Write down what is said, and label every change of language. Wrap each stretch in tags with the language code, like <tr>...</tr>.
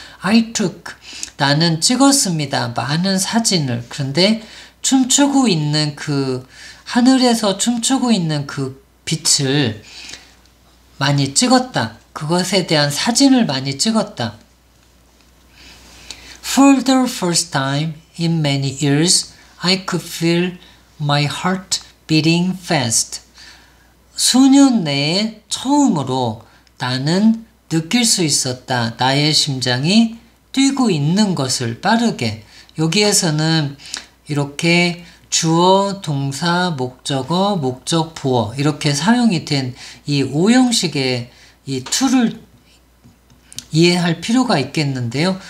<en>I took,</en> <ko>나는 찍었습니다. 많은 사진을. 그런데 춤추고 있는 하늘에서 춤추고 있는 그 빛을 많이 찍었다. 그것에 대한 사진을 많이 찍었다.</ko> <en>For the first time in many years, I could feel my heart beating fast.</en> <ko>수년 내에 처음으로 나는 느낄 수 있었다. 나의 심장이 뛰고 있는 것을 빠르게. 여기에서는 이렇게 주어, 동사, 목적어, 목적, 보어 이렇게 사용이 된 이 5형식의 이 to를 이해할 필요가 있겠는데요.</ko>